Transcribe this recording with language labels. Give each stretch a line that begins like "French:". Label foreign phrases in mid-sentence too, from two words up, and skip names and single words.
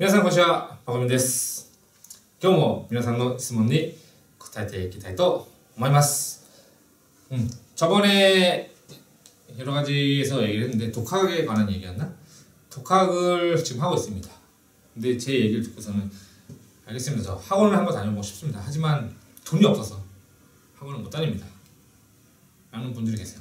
Japanese: こんにちは、パコミンです。今日も皆さんの質問に答えていきたいと思います.
Korean: 저번에 여러 가지에서 얘기를 했는데 독학에 관한 얘기였나? 독학을 지금 하고 있습니다. 근데 제 얘기를 듣고서는 알겠습니다. 저 학원을 한번 다녀보고 싶습니다. 하지만 돈이 없어서 학원을 못 다닙니다. 라는 분들이 계세요.